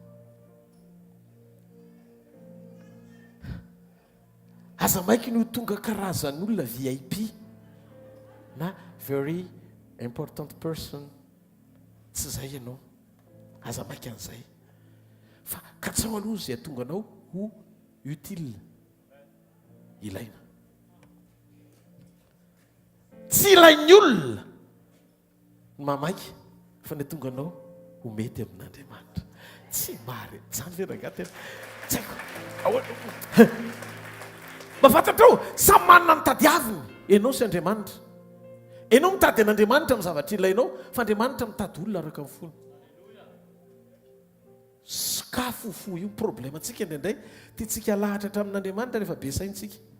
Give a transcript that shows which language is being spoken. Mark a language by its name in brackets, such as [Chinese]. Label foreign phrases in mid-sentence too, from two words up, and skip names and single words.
[Malagasy] aza maiky no tonga karazan'olona VIP na [English] very important person [Malagasy] tsy zay ianao aza maiky an'izay fa katsao aloha zay atonga anao ho utile ilaina tsy ilain'ny olona ny mamaiky fa ny tonga anao ho mety amin'Andriamanitra tsy mary zany ve rangatena tsy haiko mafantatrao samy manana ny tadiaviny ianao sy Andriamanitra ianao mitady an'Andriamanitra amin'ny zavatra ilainao fa Andriamanitra mitady olona araka amin'ny fony sakafofo io problème antsika indraindray tiatsika lahatra hatramin'Andriamanitra rehefa be saintsika